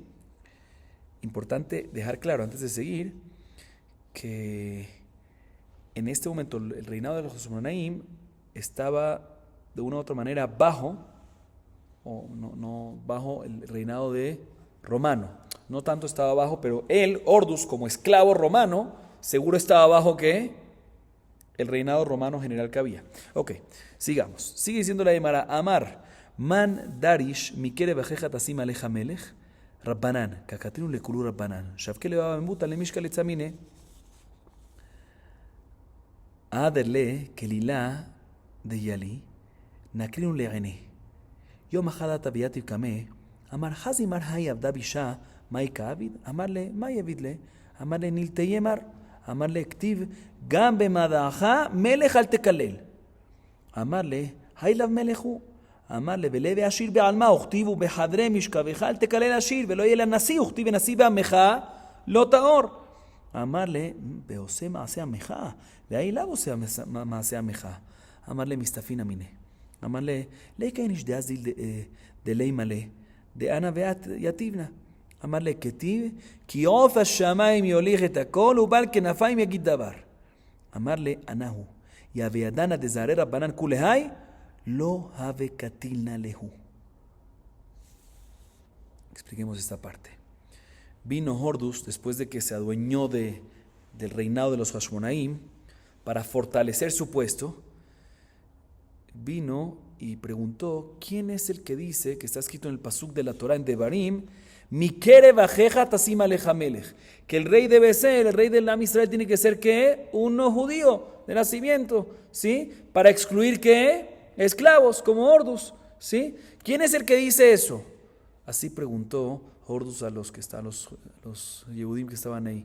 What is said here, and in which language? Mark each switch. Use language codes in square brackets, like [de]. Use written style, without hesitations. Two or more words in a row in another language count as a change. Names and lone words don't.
[es] Importante dejar claro antes de seguir que en este momento el reinado de los Hashmonaim estaba de una u otra manera bajo el reinado de romano. No tanto estaba bajo, pero él, Hordus, como esclavo romano, seguro estaba bajo ¿qué? El reinado romano general que había. Ok, sigamos. Sigue diciendo la Gemara: [arc] אמר מאן דריש מקרב אחיך תשים עליך מלך רבנן, קטלינהו לכולהו רבנן, שבקיה לבבא בן בוטא למשקל ליה עצה מיניה, אהדר ליה כלילא דיילי, נקרינהו לעיניה, יומא חד אתא יתיב קמיה, אמר חזי מר האי עבדא בישא מאי קא עביד, אמר ליה מאי איעביד ליה, אמר ליה נלטייה מר, אמר ליה כתיב גם במדעך מלך אל תקלל. אמר ליה האי לאו מלכא הוא. אמר ליה וליהוי עשיר בעלמא וכתיב ובחדרי משכבך אל תקלל עשיר, ולא יהא נשיא וכתיב ונשיא בעמך לא תאר. אמר ליה בעושה מעשה עמך, והאי לאו עושה מעשה עמך. אמר ליה מסתפינא מיניה. אמר ליה ליכא איניש דאזיל דלימא ליה, דאנא ואת יתבינן. אמר ליה כתיב כי עוף השמים יוליך את הקול ובעל כנפים יגיד דבר. אמר ליה אנא הואי. אי הוה ידענא דזהירי רבנן כולי האי לא הוה קטילנא להו. [es] Expliquemos esta parte. Vino Hordus después de que se adueñó del reinado de los Hashmonaim para fortalecer su puesto. Vino y preguntó quién es el que dice, que está escrito en el pasuk de la Torah en Devarim, [he] מקרב אחיך תשים עליך מלך, [es] que el rey debe ser, el rey del Am Israel tiene que ser ¿qué? Uno judío de nacimiento, ¿sí? Para excluir ¿qué? Esclavos como Hordus, ¿sí? ¿Quién es el que dice eso? Así preguntó Hordus a los que están, los Yehudim que estaban ahí.